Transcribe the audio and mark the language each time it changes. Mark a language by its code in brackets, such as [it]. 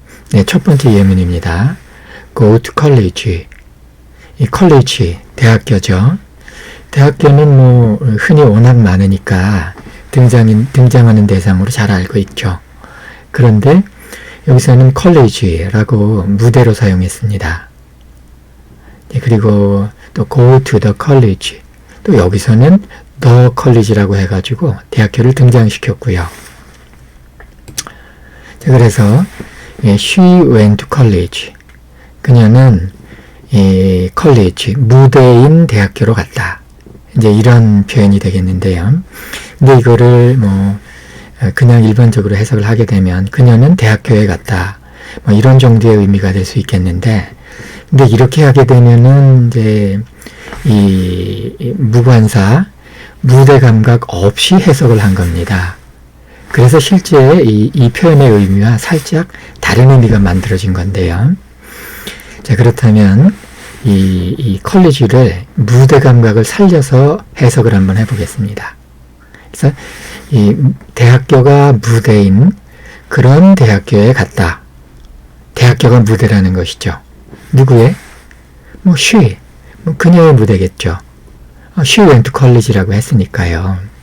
[ko] 네, 첫 번째 예문입니다. [en] Go to college. [ko] 이 college, 대학교죠. 대학교는 흔히 워낙 많으니까 등장하는 대상으로 잘 알고 있죠. 그런데 여기서는 college라고 무대로 사용했습니다. 네, 그리고 또 go to the college. 또 여기서는 the college라고 해가지고 대학교를 등장시켰고요. 자, 그래서 [en] she went to college. [ko] 그녀는 college, 무대인 대학교로 갔다. 이제 이런 표현이 되겠는데요. 근데 이거를 그냥 일반적으로 해석을 하게 되면 그녀는 대학교에 갔다. 이런 정도의 의미가 될 수 있겠는데, 근데 이렇게 하게 되면은 이제 이 무관사, 무대 감각 없이 해석을 한 겁니다. 그래서 실제 이 표현의 의미와 살짝 다른 의미가 만들어진 건데요. 자, 그렇다면 이 컬리지를 무대 감각을 살려서 해석을 한번 해보겠습니다. 그래서 이 대학교가 무대인 그런 대학교에 갔다. 대학교가 무대라는 것이죠. 누구의? she. 그녀의 무대겠죠. [en] she went to college라고 [ko] 했으니까요.